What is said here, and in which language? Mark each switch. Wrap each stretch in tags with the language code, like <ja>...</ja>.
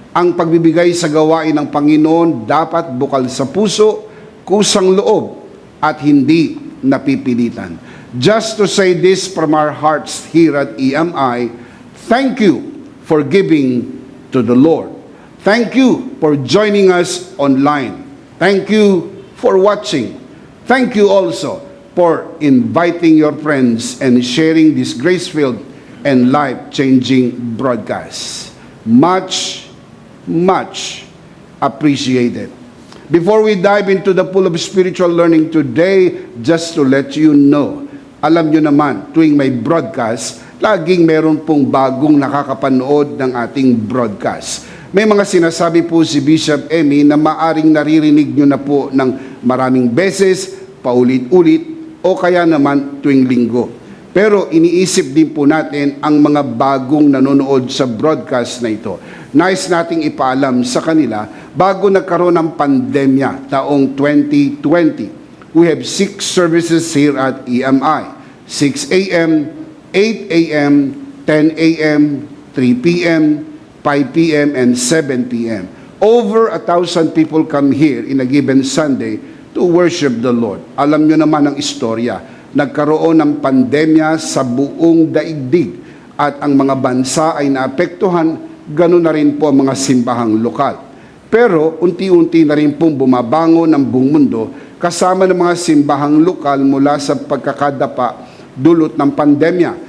<tl>Ang pagbibigay sa gawain ng Panginoon dapat bukal sa puso, kusang loob, at hindi napipilitan.</tl> <en>Just to say this from our hearts here at EMI, thank you for giving to the Lord. Thank you for joining us online. Thank you for watching. Thank you also for inviting your friends and sharing this grace-filled and life-changing broadcast. Much, much appreciated. Before we dive into the pool of spiritual learning today, just to let you know,</en> <tl>alam nyo naman, tuwing may broadcast, laging meron pong bagong nakakapanood ng ating broadcast. May mga sinasabi po si Bishop Emmy na maaring naririnig nyo na po ng maraming beses, paulit-ulit, o kaya naman tuwing linggo. Pero iniisip din po natin ang mga bagong nanonood sa broadcast na ito. Nais nating ipaalam sa kanila bago nagkaroon ng pandemya taong 2020.</tl> <en>We have 6 services here at EMI. 6 a.m., 8 a.m., 10 a.m., 3 p.m., 5 p.m., and 7 p.m. Over 1,000 people come here in a given Sunday to worship the Lord.</en> <tl>Alam nyo naman ang istorya. Nagkaroon ng pandemya sa buong daigdig at ang mga bansa ay naapektuhan, ganoon na rin po ang mga simbahang lokal. Pero unti-unti na rin pong bumabangon ng buong mundo kasama ng mga simbahang lokal mula sa pagkakadapa dulot ng pandemya.</tl>